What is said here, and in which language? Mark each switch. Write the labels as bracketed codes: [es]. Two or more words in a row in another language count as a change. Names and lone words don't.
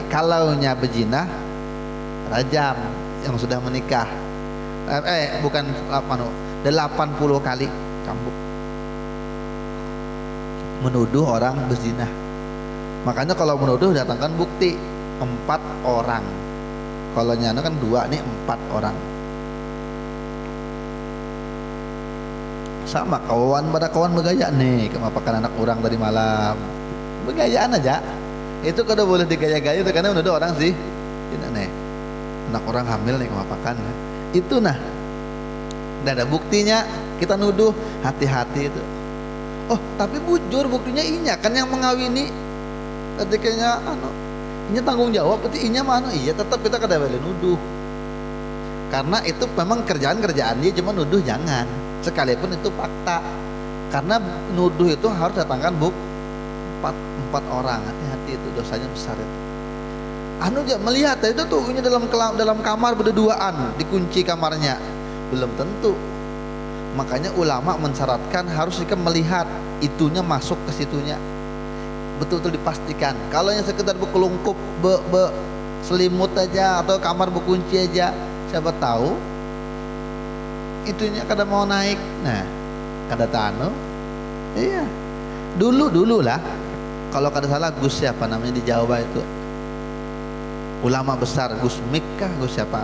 [id] Kalau nya berzinah, rajam yang sudah menikah. Bukan 80 kali cambuk. Menuduh orang berzinah. Makanya kalau menuduh datangkan bukti 4 orang. Kalau nyana kan 2 nih 4 orang. [bjn] Sama kawan pada kawan bergaya nih, kemapakan anak orang tadi malam. Bergayaan aja. Itu kada boleh digaya-gaya itu karena menuduh orang sih. [id] Ini nih. [bjn] Anak orang hamil nih kemapakan. [id] Itu nah. Tidak ada buktinya, kita nuduh, hati-hati itu. [bjn] Oh, tapi bujur buktinya inya kan yang mengawini. Ketikanya inya tanggung jawab, berarti inya mana? Iya, tetap kita kada boleh nuduh. [id] Karena itu memang kerjaan dia, cuma nuduh jangan. Sekalipun itu fakta. Karena nuduh itu harus datangkan empat orang. Hati-hati itu dosanya besar itu. Melihat itu tuh inya dalam kamar berduaan, dikunci kamarnya. Belum tentu. Makanya ulama mensyaratkan harus jika melihat itunya masuk ke situnya. Betul-betul dipastikan. Kalau yang sekedar berkelungkup selimut aja atau kamar berkunci aja, siapa tahu itunya kada mau naik. [bjn] Nah, kada tano. Iya. Dulu lah. [id] Kalau kada salah Gus siapa namanya di Jawa itu? Ulama besar, Gus Mik kah, Gus siapa?